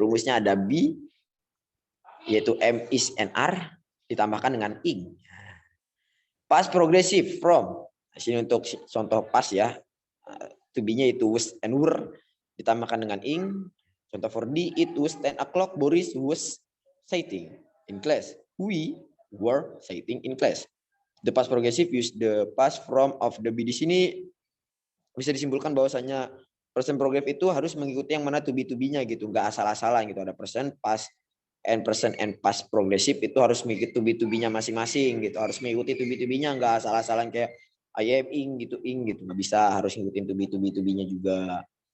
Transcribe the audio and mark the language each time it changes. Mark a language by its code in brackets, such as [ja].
[id] Rumusnya ada be, yaitu am, is, and are ditambahkan dengan ing. [en] Past progressive from. [id] Di sini untuk contoh past ya. [en] To be-nya itu was and were [id] ditambahkan dengan [en] ing. Contoh for D, it was 10 o'clock. Boris was sitting in class. We were sitting in class. The past progressive use the past from of the be. [id] Di sini bisa disimpulkan bahwasanya present progressive itu harus mengikuti yang mana to be-nya gitu, nggak asal-asalan gitu. Ada present, past, and past progressive itu harus mengikuti to be-nya masing-masing gitu. Harus mengikuti to be-nya, nggak asal-asalan kayak I am ing gitu nggak bisa, harus ngikutin to be-nya juga.